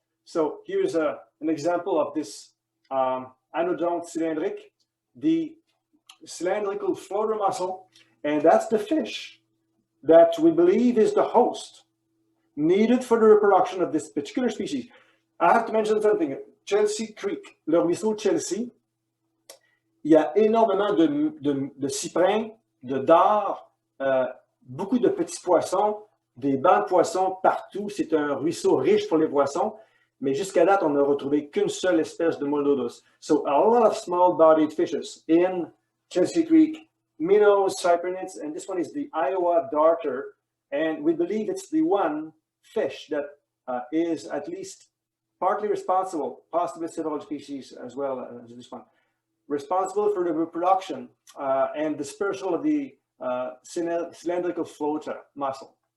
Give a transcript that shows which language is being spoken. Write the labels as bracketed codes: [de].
[en] So here's an example of this anodonte cylindrique, the cylindrical floater mussel, and that's the fish that we believe is the host needed for the reproduction of this particular species. I have to mention something. [fr] Chelsea Creek, le ruisseau Chelsea, il y a énormément de cyprins, de dards, beaucoup de petits poissons, des bancs de poissons partout. C'est un ruisseau riche pour les poissons, mais jusqu'à date, on n'a retrouvé qu'une seule espèce de moule d'eau douce. [en] So a lot of small-bodied fishes in Chelsea Creek, minnows, cyprinids, and this one is the Iowa darter, and we believe it's the one fish that is at least partly responsible, possibly several species as well as this one, responsible for the reproduction and dispersal of the cylindrical floater mussel.